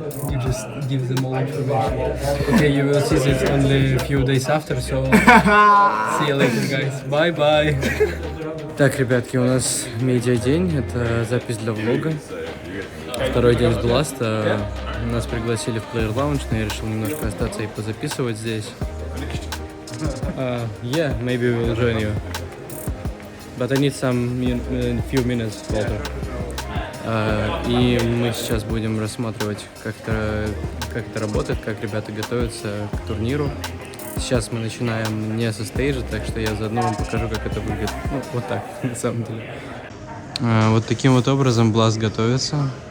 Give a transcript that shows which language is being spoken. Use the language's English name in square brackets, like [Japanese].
[English] You just give them all information. Okay, you will see this only a few days after, so see you later, guys. Bye bye. [Russian] Так, ребятки, у нас медиа-день, это запись для влога. Второй день с Бласта. Нас пригласили в Player Lounge, но я решил немножко остаться и позаписывать здесь. [English] Yeah, maybe we'll join you. But I need some few minutes, Walter. [Russian] И мы сейчас будем рассматривать, как это работает, как ребята готовятся к турниру. Сейчас мы начинаем не со стейджа, так что я заодно вам покажу, как это выглядит. Ну, вот так, на самом деле. Вот таким вот образом Blast готовится.